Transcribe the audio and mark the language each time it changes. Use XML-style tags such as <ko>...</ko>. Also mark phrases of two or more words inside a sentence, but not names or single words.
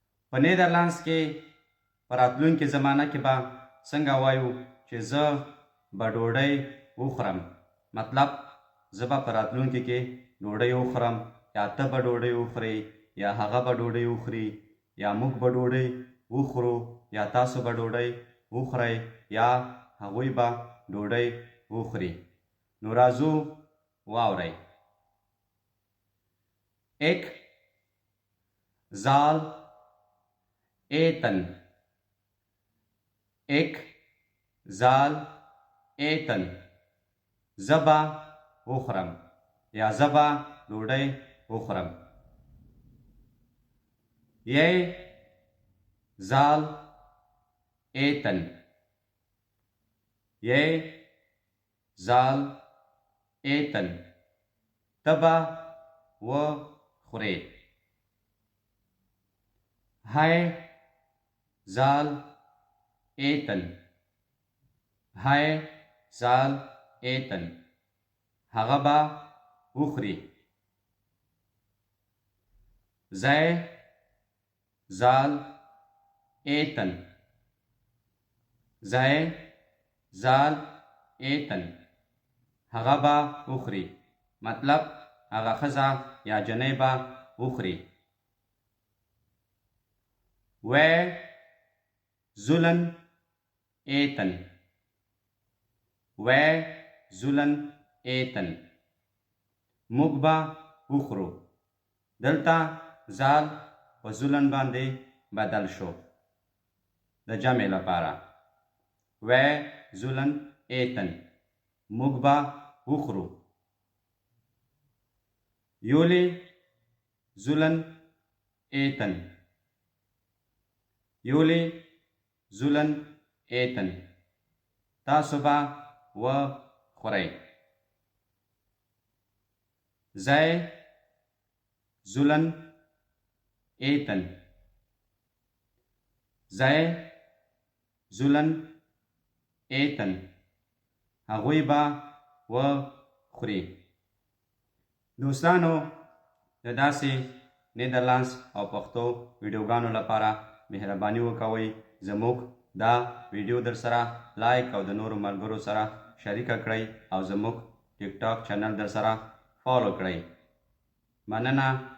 <ps>په نیدرلانډز کې په راتلونکې زمانه کې به څنګه وایو چې زه به ډوډۍ وخورم، مطلب زه به په راتلونکي کې ډوډۍ وخورم، یا ته به ډوډۍ وخورې، یا هغه به ډوډۍ وخوري، یا موږ به ډوډۍ وخورو، یا تاسو به ډوډۍ وخورئ، یا هغوی به ډوډۍ وخوري. نو راځو واورئ.</ps> <nl>Ik zal eten. Ik zal eten.</nl> <ps>زه به وخورم یا زه به ډوډۍ وخورم.</ps> <nl>Jij zal eten. Jij zal eten.</nl> <ps>ته به وخورې.</ps> <nl>Hij zal eten. Hij zal eten.</nl> <ps>هغه به وخوري.</ps> <nl>Zij zal eten. Zij zal eten.</nl> <ps>هغه به وخوري، مطلب هغه ښځه یا جنۍ به وخوري.</ps> <nl>Wij zullen eten. Wij zullen eten.</nl> <ps>موږ به وخورو. دلته زال په زولن باندې بدل شو د جمع لپاره.</ps> <nl>Wij zullen eten.</nl> <ps>موږ به وخورو.</ps> <nl>Jullie zullen eten. Jullie zullen eten.</nl> <ps>تاسو به وخورئ.</ps> <nl>Zij zullen eten. Zij zullen eten.</nl> <ps>هغوی به وخوري. دوستانو، د داسې نیدرلانډز او پښتو ویډیوګانو لپاره مهرباني وکوئ زموږ دا ویډیو در سره لایک او د نورو ملګرو سره شریکه کړئ او زموږ ټیک ټاک چینل در سره فالو کړئ.</ps>